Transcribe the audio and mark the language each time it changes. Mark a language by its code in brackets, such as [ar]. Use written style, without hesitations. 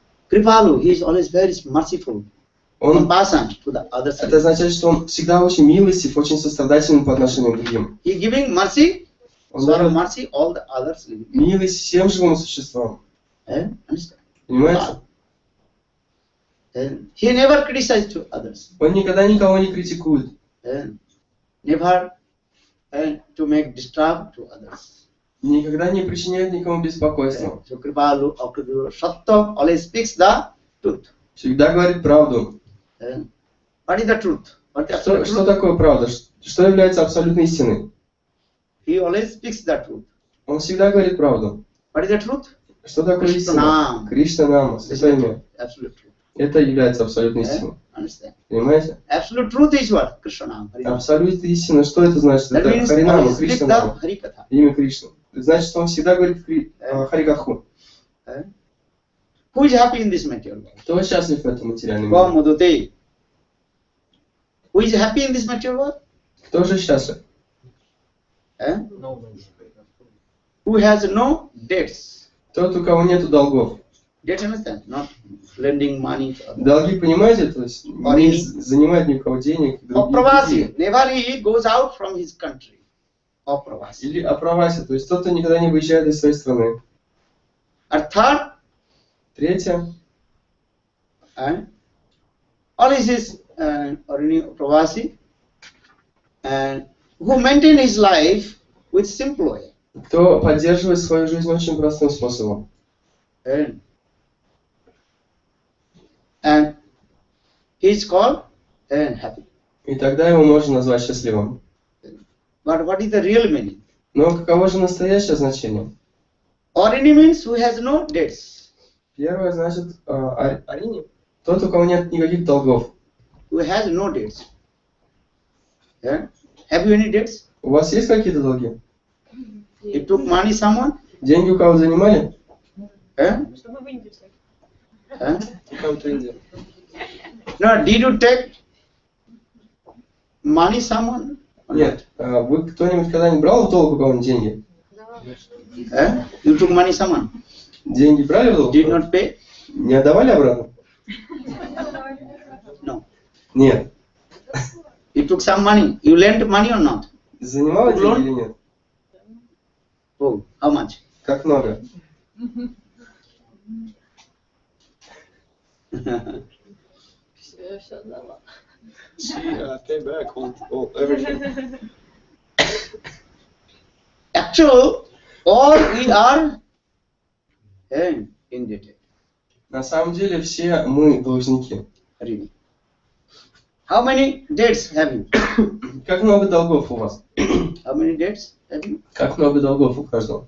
[en] Kripalu, he is always very merciful, compassion to the others. [ru] Это означает, что он всегда очень милостив, очень сострадательным по отношению к другим. [en] He giving mercy, [ru] Он [en] show [ru] дает [en] mercy all the others living. [ru] милость всем живым существам. [en] Understand? [ru] Понимаете? [en] He never criticized to others. [ru] Он никогда никого не критикует. [en] Never to make disturb to others. [ru] Никогда не причиняет никому беспокойства. [en] So Kripalu, Akadura, Satta always speaks the truth. [ru] Всегда говорит правду. [en] What is the truth? What is the [ru] Что [en] truth? [ru] такое правда? Что является абсолютной истиной? [en] He always speaks the truth. [ru] Он всегда говорит правду. [en] What is the truth? [ru] Что такое истина? Кришна-нама, святое имя. [en] Absolute truth. [ru] Это является абсолютной истиной. [en] Understand? [ru] Понимаете? [en] Absolute truth is what? Krishna. [ru] Абсолютная истина, что это значит? [en] That [ru] Это [en] means [ru] Харинама, [en] always speak [ru] Кришна, [en] the Harikatha. [ru] имя Кришны. Значит, он всегда говорит Харикатху. [en] Who is happy in this material world? [ru] Кто счастлив в этом материальном [en] Go [ru] мире? Mudute. [en] Who is happy in this material world? [ru] Кто же счастлив? [en] Who has no debts? [ru] Тот, у кого нету долгов. [en] Debts, understand? Not lending money to others. [ru] Долги, понимаете, то есть не занимает ни у кого денег. [sa] Apravasi. [en] Never he goes out from his country. [sa] Apravasi. [ru] Или аправаси, то есть тот, кто никогда не выезжает из своей страны. [en] And third, [ru] Третье. [en] all is Pravasi, and who maintain his life with simple way. [ru] Кто поддерживает свою жизнь очень простым способом. [en] And he is called happy. [ru] И тогда его можно назвать счастливым. [en] But what is the real meaning? [ru] Но каково же настоящее значение? [en] Arini means who has no debts. [ru] Первое значит арини. Тот, у кого нет никаких долгов. [en] Who has no debts. Have you any debts? [ru] У вас есть какие-то долги? [en] You took money someone? [ru] Деньги у кого занимали? Чтобы в Индию всех. [en] No, did you take money someone? [ru] Нет. Вы кто-нибудь когда-нибудь брал в долг у кого-нибудь деньги? [en] You took money someone? [ru] Деньги брали в долг? [en] Did not pay? [ru] Не отдавали обратно? [en] No. [ru] Нет. [en] You took some money. You lent money or not? [ru] Занимала деньги или нет? [en] Oh, how much? [ru] Как много? Все отдала. [en] I came back on everything. Actually, all we are indebted. [ru] На самом деле все мы должники. [en] Really. How many debts have you? [ru] Как много долгов у вас? [en] How many debts have you? [ru] Как много долгов у каждого?